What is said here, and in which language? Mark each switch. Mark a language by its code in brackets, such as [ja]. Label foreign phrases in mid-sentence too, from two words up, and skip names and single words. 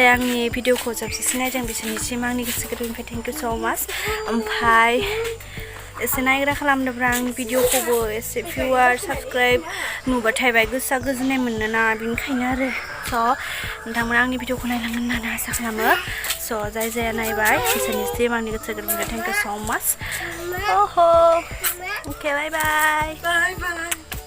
[brx] आंनि भिडिअखौ जोबजासे नायदों बिसोरनिसिम आंनि गोसो गोरबोनिफ्राय [en] thank you so much [brx] ओमफ्राय एसे नायग्रा खालामदोंब्रा आंनि भिडिअखौबो एसे भिउआर साबस्क्राइब नुबाथाय बाय गोसोआ गोजोननाय मोनोना बेनिखायनो आरो स' नोंथांमोना आंनि भिडिअखौ नायलांगोन होननानै आसा खालामो स' जाय नायबाय बिसोरनिसिम आंनि गोसो गोरबोनिफ्राय [en] thank you so much okay bye bye